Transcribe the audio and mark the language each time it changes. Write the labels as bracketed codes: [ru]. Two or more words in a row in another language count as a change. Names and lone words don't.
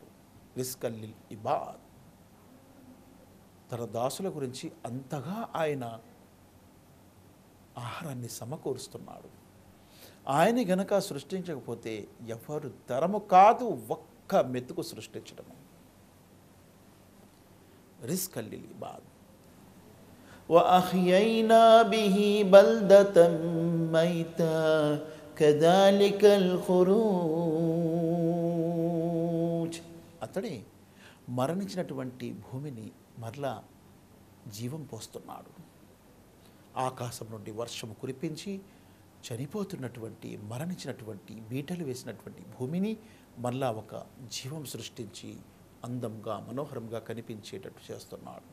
[ar] رزقا للعباد, [te] తన దాసుల గురించి అంతగా ఆయన ఆహారాన్ని సమకూరుస్తున్నాడు. ఆయన గనక సృష్టించకపోతే ఎవరు తరము కాదు ఒక్క మెతుకు సృష్టించడము. [ar] رزقا للعباد وأحيينا به بلدة ميتا كذلك الخروج. [te] అతడే మరణించినటువంటి భూమిని మరలా జీవం పోస్తున్నాడు. ఆకాశం నుండి వర్షము కురిపించి చనిపోతున్నటువంటి, మరణించినటువంటి, బీటలు వేసినటువంటి భూమిని మరలా ఒక జీవం సృష్టించి అందంగా, మనోహరంగా కనిపించేటట్టు చేస్తున్నాడు.